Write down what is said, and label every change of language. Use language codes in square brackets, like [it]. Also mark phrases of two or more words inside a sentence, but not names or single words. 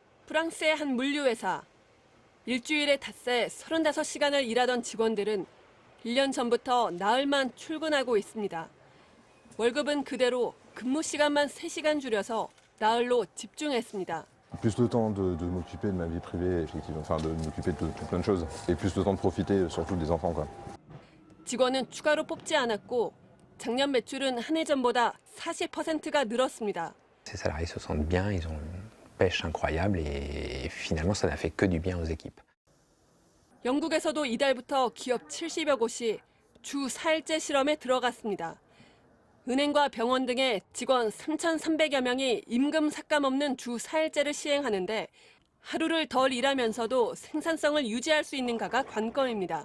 [ko] 프랑스의 한 물류회사. 일주일에 닷새 35시간을 일하던 직원들은 1년 전부터 나흘만 출근하고 있습니다. 월급은 그대로 근무 시간만 3시간 줄여서 나흘로 집중했습니다. [fr] Plus de temps de m'occuper de ma vie privée, effectivement, enfin de m'occuper de plein de choses, et plus de temps de profiter surtout des enfants, quoi. [ko] 직원은 추가로 뽑지 않았고 작년 매출은 한 해 전보다 40%가 늘었습니다. [fr] Ces salariés se sentent bien, ils ont une pêche incroyable et finalement ça n'a fait que du bien aux équipes. [ko] 영국에서도 이달부터 기업 70여 곳이 주 4일제 실험에 들어갔습니다. 은행과 병원 등의 직원 3,300여 명이 임금 삭감 없는 주 4일제를 시행하는데 하루를 덜 일하면서도 생산성을 유지할 수 있는가가 관건입니다.